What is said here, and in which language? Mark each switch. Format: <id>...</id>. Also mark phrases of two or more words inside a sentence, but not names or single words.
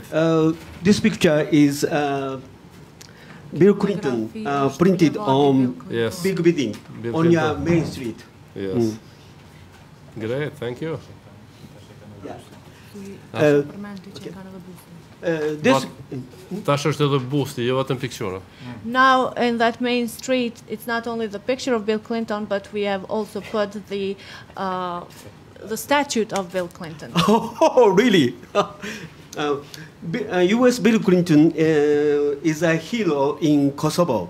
<en>This picture is Bill Clinton printed on Yes. big building Bill on your Clinton. main street. Yes. Great, thank you. This</en> <sq>Tash është edhe busti, jo vetëm piktura.</sq> <en>Now, in that main street, it's not only the picture of Bill Clinton, but we have also put the statue of Bill Clinton. Oh, really? U.S. Bill Clinton is a hero in Kosovo.</en>